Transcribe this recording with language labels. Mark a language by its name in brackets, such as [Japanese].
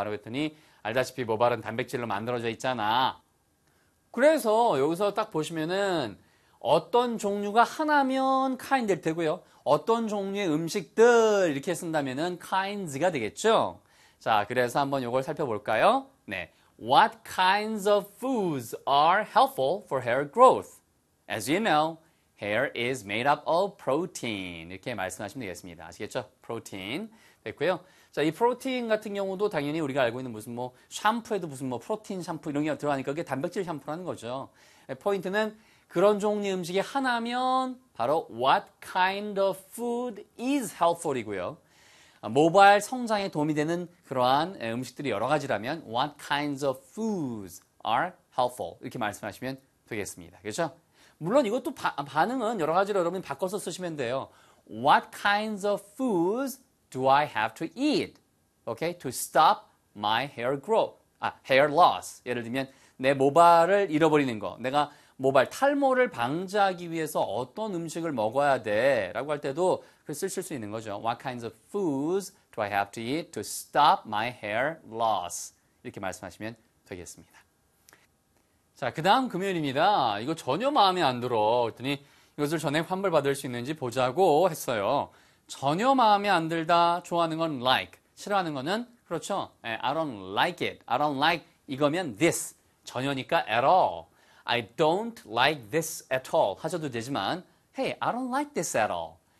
[Korean] 라고 했더니, 알다시피 모발은 단백질로 만들어져 있잖아. 그래서 여기서 딱 보시면은, 어떤 종류가 하나면 kind 될 테고요. 어떤 종류의 음식들 이렇게 쓴다면은 kinds가 되겠죠. 자, 그래서 한번 이걸 살펴볼까요? [English] 네, What kinds of foods are helpful for hair growth? As you know, hair is made up of protein. [Korean] 이렇게 말씀하시면 되겠습니다. 아시겠죠? 프로틴 됐고요. 자, 이 프로틴 같은 경우도 당연히 우리가 알고 있는 무슨 뭐 샴푸에도 무슨 뭐 프로틴 샴푸 이런 게 들어가니까 그게 단백질 샴푸라는 거죠. 포인트는 그런 종류의 음식이 하나면 바로 [English] what kind of food is helpful [Korean] 이고요. 모발 성장에 도움이 되는 그러한 음식들이 여러 가지라면 [English] what kinds of foods are helpful [Korean] 이렇게 말씀하시면 되겠습니다. 그렇죠? 물론 이것도 반응은 여러 가지로 여러분이 바꿔서 쓰시면 돼요. [English] What kinds of foods do I have to eat? Okay, to stop my hair growth. 아, hair loss. [Korean] 예를 들면 내 모발을 잃어버리는 거. 내가 모발 탈모를 방지하기 위해서 어떤 음식을 먹어야 돼? 라고 할 때도 그걸 쓰실 수 있는 거죠. [English] What kinds of foods do I have to eat to stop my hair loss? [Korean] 이렇게 말씀하시면 되겠습니다. 자, 그 다음 금요일입니다. 이거 전혀 마음에 안 들어. 그랬더니 이것을 전액 환불받을 수 있는지 보자고 했어요. 전혀 마음에 안 들다. 좋아하는 건 like. 싫어하는 거는 그렇죠. [English] I don't like it. I don't like [Korean] 이거면 [English] this. [Korean] 전혀니까 [English] at all. I don't like this at all [Korean] 하셔도 되지만 [English] Hey, I don't like this at all.